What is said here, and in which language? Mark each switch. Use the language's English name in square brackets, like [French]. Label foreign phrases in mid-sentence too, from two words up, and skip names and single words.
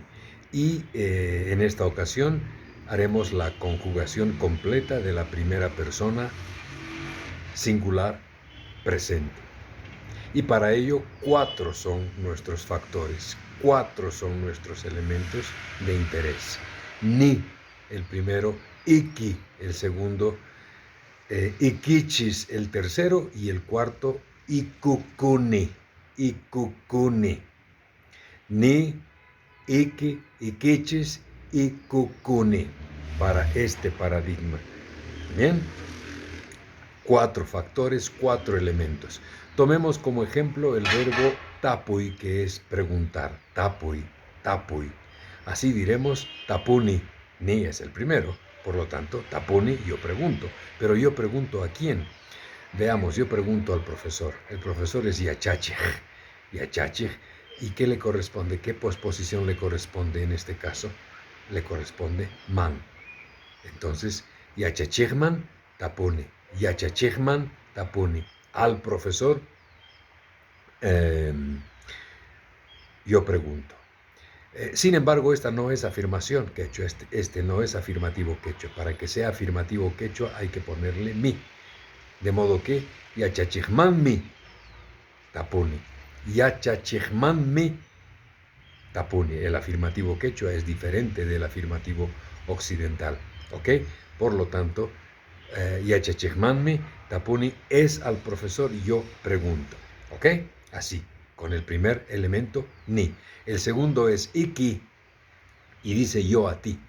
[Spanish] Y en esta ocasión haremos la conjugación completa de la primera persona singular presente. Y para ello, 4 son nuestros factores, 4 son nuestros elementos de interés. Ni, el primero, iki, el segundo, ikichis, el tercero, y el cuarto, [Quechua] ikukuni, ikukuni. Ni, iki, ikichis, ikukuni, [Spanish] para este paradigma. Bien. 4 factores, 4 elementos. Tomemos como ejemplo el verbo tapui, que es preguntar. [Quechua] Tapui, tapui. [Spanish] Así diremos [Quechua] tapuni. [Spanish] Ni es el primero. Por lo tanto, tapuni, yo pregunto. Pero yo pregunto a quién. Veamos, yo pregunto al profesor. El profesor es yachachej. Yachachej. ¿Y qué le corresponde? ¿Qué posposición le corresponde en este caso? Le corresponde man. [Quechua] Entonces, yachachejman, tapuni. Yachachejman tapuni. [Spanish] Al profesor yo pregunto. Sin embargo, esta no es afirmación quechua, este no es afirmativo quechua. Para que sea afirmativo quechua hay que ponerle mi. De modo que [Quechua] yachachejman mi tapuni. Yachachejman mi tapuni. [Spanish] El afirmativo quechua es diferente del afirmativo occidental. ¿Ok? Por lo tanto, [Quechua] yachachejmanmi tapuni [Spanish] es al profesor yo pregunto. ¿Ok? Así, con el primer elemento, ni. El segundo es iki y dice yo a ti.